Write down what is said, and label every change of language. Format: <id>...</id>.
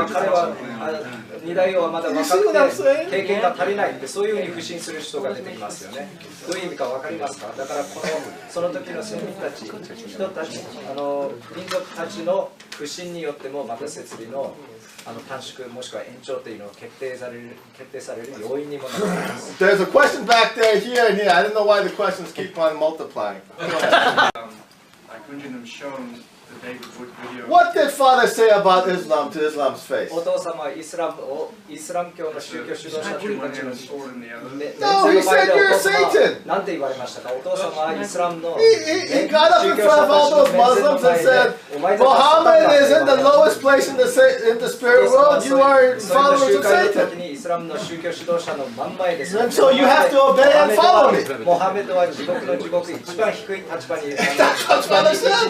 <ja>2代はまだ若くて経験が足りないってそういうふうに不信する人が出てきますよね。どういう意味か分かりますか？だからその時の先民たち、人たち、民族たちの不信によってもまた設備の短縮もしくは延長というのを決定される要因にもなります。</ja> <en>There's a question back there, here, and here. I don't know why the questions keep on multiplying. I couldn't have shown the David Wood video. What did Father say about Islam to Islam's face?</en> <ja>お父様はイスラム教の宗教指導者というたちの</ja> <en>No, he said you're Satan.</en> <ja>なんて言われましたか？お父様はイスラムの</ja> <en>He got up in front of all those Muslims and said, Muhammad is in the lowest place in the spirit world. You are followers of Satan. And so you have to obey and follow me. That's what Father said.</en>